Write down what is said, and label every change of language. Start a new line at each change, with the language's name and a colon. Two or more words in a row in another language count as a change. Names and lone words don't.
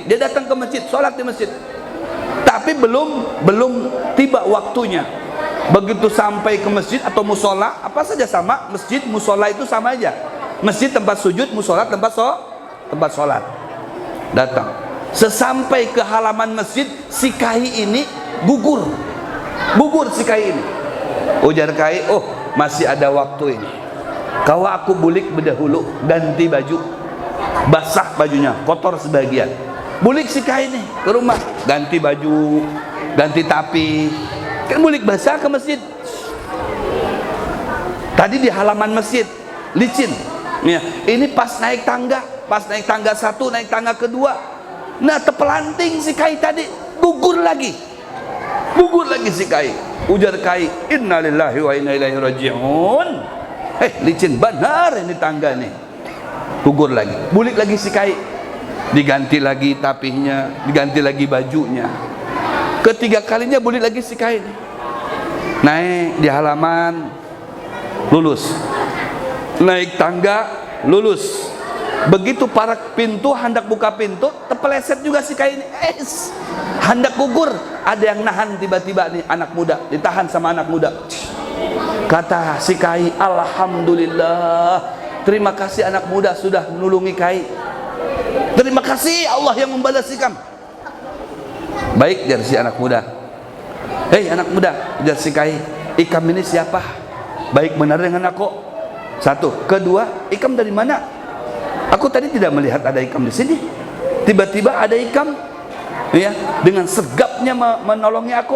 Indonesian: Dia datang ke masjid, sholat di masjid, tapi belum tiba waktunya. Begitu sampai ke masjid atau musola, apa saja sama, masjid musola itu sama aja. Masjid tempat sujud, musola tempat sholat.
Banjar: Datang, sesampai ke halaman masjid, si kai ini gugur si kai ini. Ujar kai, oh masih ada waktu ini. Kau aku bulik berdahulu, ganti baju, basah bajunya, kotor sebagian. Bulik si kai ini ke rumah, ganti baju, ganti tapi, kan bulik basah ke masjid.
Indonesian: Tadi di halaman masjid licin.
Banjar: Ya, ini pas naik tangga 1, naik tangga kedua, nah terpelanting si kai tadi, gugur lagi si kai. Ujar kai,
Arabic: innalillahi wa inna ilaihi raji'un.
Banjar: Licin benar ini tangga nih. Gugur lagi, bulik lagi si kai, diganti lagi tapihnya, diganti lagi bajunya. Ketiga kalinya bulik lagi si kai nih. Naik di halaman, lulus. Naik tangga, lulus.
Indonesian: Begitu para pintu hendak buka pintu, terpeleset juga si kai ini. Hendak gugur, ada yang nahan tiba-tiba nih, anak muda, ditahan sama anak muda. Kata si kai, alhamdulillah, terima kasih anak muda sudah menolongi kai.
Banjar: Terima kasih Allah yang membalas ikam. Baik, jar si anak muda. Hei anak muda, jar si kai, ikam ini siapa? Baik benar dengan aku. Satu. Kedua, ikam dari mana? Aku tadi tidak melihat ada ikam di sini. Tiba-tiba ada ikam, ya, dengan segapnya menolongi aku.